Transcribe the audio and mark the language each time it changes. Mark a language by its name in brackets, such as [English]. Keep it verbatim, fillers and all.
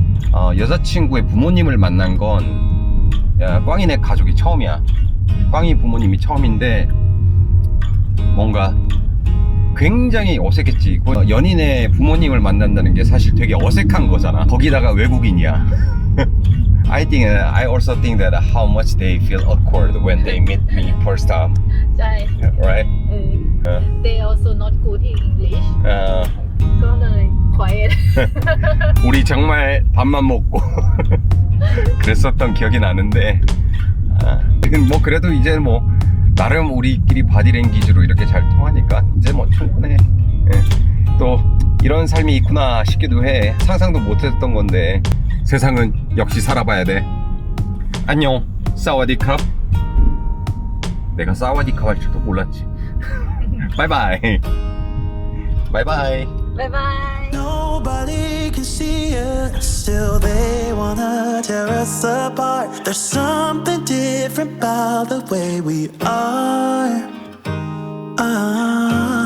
[Korean] 어, 여자친구의 부모님을 만난 건 야, 꽝이네 가족이 처음이야. 꽝이 부모님이 처음인데 뭔가 굉장히 어색했지. 그 연인의 부모님을 만난다는 게 사실 되게 어색한 거잖아. 거기다가 외국인이야. [English] I think uh, I also think that how much they feel awkward when they meet me first time, [Thai] ใช่ [English] right? [Thai] เออ [English] they also not good in English [Korean] 어, [Thai] ก็เลย [English] quiet [Korean] 우리 정말 밥만 먹고 그랬었던 기억이 나는데 아, 뭐 그래도 이제 뭐 나름 우리끼리 바디랭귀지로 이렇게 잘 통하니까 이제 뭐 충분해. 예. 또 이런 삶이 있구나 싶기도 해. 상상도 못했던 건데 세상은 역시 살아봐야 돼. 안녕 사와디캅. 내가 사와디캅 할 줄도 몰랐지. 바이바이 바이바이. [Thai] บ๊ายบาย [English] Nobody can see us, still they wanna tear us apart. There's something different about the way we are. Ah.